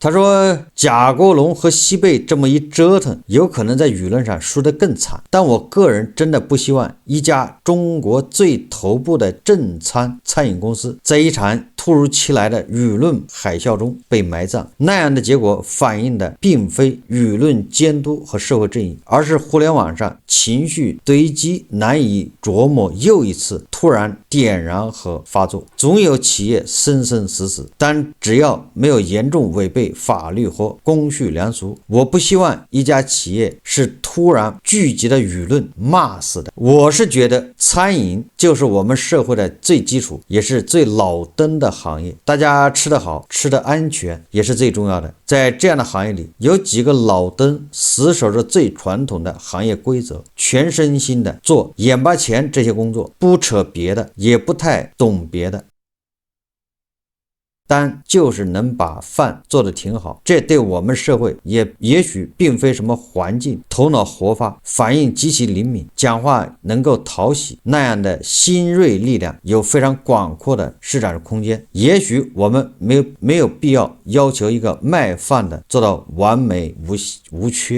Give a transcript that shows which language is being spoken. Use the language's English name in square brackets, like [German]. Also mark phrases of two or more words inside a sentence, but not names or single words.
[Chinese] 他說賈國龍和西貝這麼一折騰，有可能在輿論上輸得更慘，但我個人真的不希望一家中國最頭部的正餐飲公司在一場突如其來的輿論海嘯中被埋葬，那樣的結果反映的並非輿論監督和社會正義，而是互聯網上情緒堆積難以琢磨又一次突然點燃和發作。總有企業生生死死，但只要沒有嚴重違背法律和公序良俗，我不希望一家企業是突然聚集的輿論罵死的。我是覺得餐飲就是我們社會的最基礎，也是最老登的行業，大家吃得好，吃得安全也是最重要的。在這樣的行業裡，有幾個老登死守着最傳統的行業規則，全身心的做眼巴前這些工作，不扯別的，也不太懂別的，但就是能把飯做得挺好，這對我們社會也許並非什麼環境，頭腦活發，反應極其靈敏，講話能夠討喜，那樣的新銳力量有非常廣闊的施展空間。也許我們沒有必要要求一個賣飯的做到完美無缺。